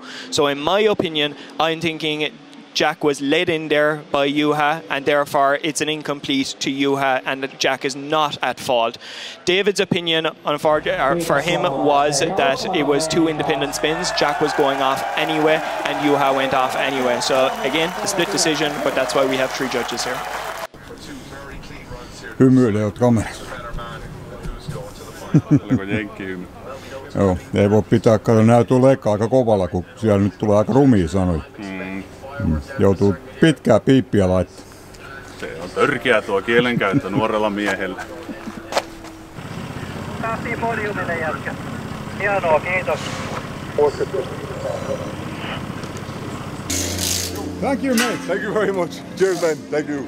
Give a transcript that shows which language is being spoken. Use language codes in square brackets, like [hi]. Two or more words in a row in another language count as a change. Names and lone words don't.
[en] So in my opinion, I'm thinking Jack was led in there by Juha, and therefore it's an incomplete to Juha, and Jack is not at fault. David's opinion for him was that it was two independent spins. Jack was going off anyway, and Juha went off anyway. So again, a split decision, but that's why we have 3 judges here. [fi] Hymyilijät kamerassa. Oliko jenkki hymy? Joo, ei voi pitää, kato nää tulee aika kovalla, kun siellä nyt tulee aika rumia sanoja. Joutuu pitkää piippiä laittaa. Se on törkeä tuo kielenkäyttö nuorella miehellä. Päästiin podiumille jätkä. Hienoa, kiitos. [en] Thank you, mate. Thank you very much. Cheers, man. Thank you.